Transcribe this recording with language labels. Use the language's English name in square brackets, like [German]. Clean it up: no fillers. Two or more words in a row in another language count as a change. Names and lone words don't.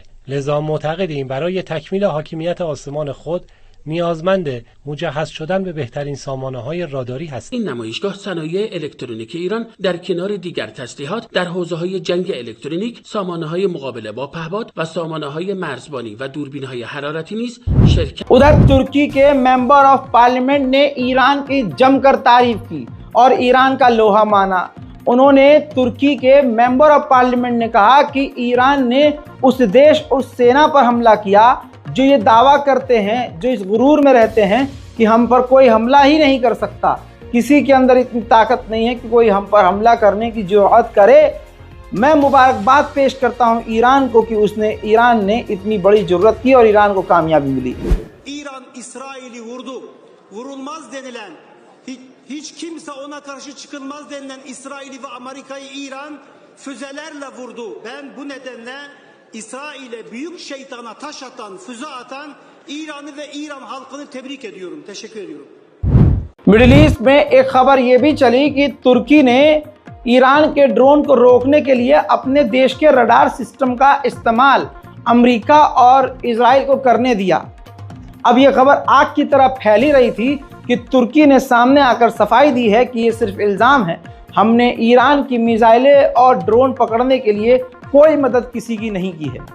[Persian] لذا معتقدیم برای تکمیل حاکمیت آسمان خود نیازمند مجهز شدن به بهترین سامانه‌های راداری هست. این نمایشگاه صنایع الکترونیک ایران در کنار دیگر تسلیحات در حوزه‌های جنگ الکترونیک، سامانه‌های مقابله با پهپاد و سامانه‌های مرزبانی و دوربین‌های حرارتی نیز شرکت. [Hindi] उधर तुर्की के [English] member of parliament [Hindi] ने ईरान की जमकर तारीफ की और ईरान का लोहा माना। उन्होंने तुर्की के [English] member of parliament [Hindi] ने कहा कि ईरान ने उस देश उस सेना पर हमला किया जो ये दावा करते हैं, जो इस गुरूर में रहते हैं कि हम पर कोई हमला ही नहीं कर सकता, किसी के अंदर इतनी ताकत नहीं है कि कोई हम पर हमला करने की जुर्रत करे। मैं मुबारकबाद पेश करता हूं ईरान को कि ईरान ने इतनी बड़ी जुर्रत की और ईरान को कामयाबी मिली। [Turkish] İran İsrail'i vurdu. Vurulmaz denilen, hiç kimse ona karşı çıkılmaz denilen İsrail'i ve Amerika'yı İran füzelerle vurdu. Ben bu nedenle İsrail'e büyük şeytana taş atan, füze atan İran'ı ve İran halkını tebrik ediyorum. Teşekkür ediyorum. [Hindi] मिडिल ईस्ट में एक खबर ये भी चली कि तुर्की ने ईरान के ड्रोन को रोकने के लिए अपने देश के [English] radar system [Hindi] का इस्तेमाल अमेरिका और इजराइल को करने दिया। अब ये खबर आग की तरह फैली रही थी कि तुर्की ने सामने आकर सफाई दी है कि ये सिर्फ इल्ज़ाम है, हमने ईरान की मिसाइलें और ड्रोन पकड़ने के लिए कोई मदद किसी की नहीं की है।